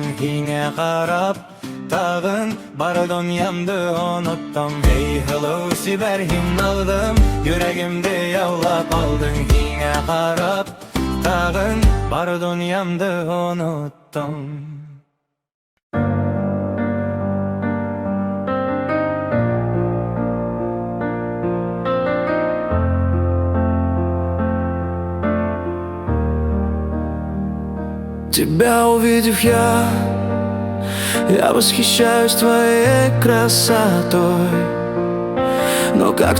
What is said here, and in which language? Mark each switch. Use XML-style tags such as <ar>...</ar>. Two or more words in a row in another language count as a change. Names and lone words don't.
<ba>Һиңә карап тағын бар донъямды оноттым Эй, һылыу сибәр һин алдым Йөрәгемде яулап алдың Һиңә карап тағын бар донъямды оноттым</ba> <ru>Тебя увидев я восхищаюсь твоей красотой Но как</ru>